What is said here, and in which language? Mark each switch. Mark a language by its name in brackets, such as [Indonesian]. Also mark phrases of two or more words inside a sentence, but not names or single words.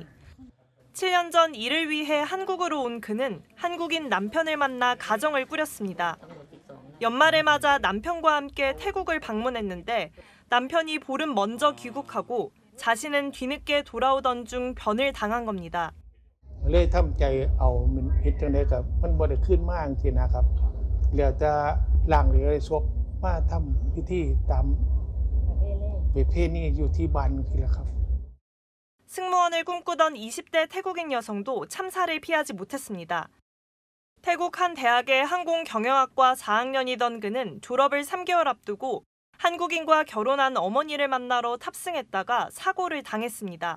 [Korean] 7년 전 이를 위해 한국으로 온 그는 한국인 남편을 만나 가정을 꾸렸습니다. 연말을 맞아 남편과 함께 태국을 방문했는데 남편이 보름 먼저 귀국하고 자신은 뒤늦게 돌아오던 중 변을 당한 겁니다. [Northeastern Thai] เลยทำใจเอามันเฮ็ดจังได๋ก็มันบ่ได้ขึ้นมาจังซี่นะครับแล้วจะล่างเลยศพมาทำพิธีตามประเพณีอยู่ที่บ้านนี่แหละครับ [Korean] 승무원을 꿈꾸던 20대 태국인 여성도 참사를 피하지 못했습니다. 태국 한 대학의 항공 경영학과 4학년이던 그는 졸업을 3개월 앞두고 한국인과 결혼한 어머니를 만나러 탑승했다가 사고를 당했습니다.